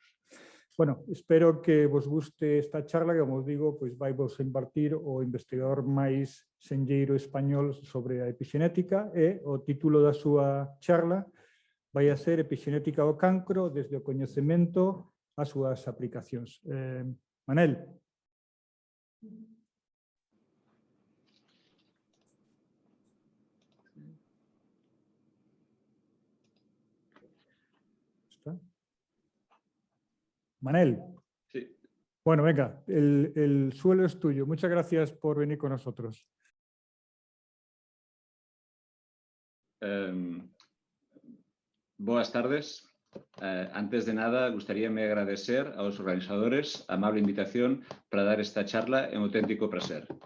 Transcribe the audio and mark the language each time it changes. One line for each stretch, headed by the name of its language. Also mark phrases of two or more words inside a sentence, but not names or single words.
Galician: Bueno, espero que vos guste esta charla, que, como digo, pois vai vos impartir o investigador máis senlleiro español sobre a epigenética, e o título da súa charla vai a ser Epigenética do cancro desde o coñecemento ás súas aplicacións.
Spanish: Manel. ¿Está? Manel. Sí. Bueno, venga, el suelo es tuyo. Muchas gracias por venir con nosotros.
Galician: Boas tardes. Antes de nada, gustaríame agradecer
Spanish: a los organizadores la amable invitación
Galician: para dar esta charla, en auténtico placer.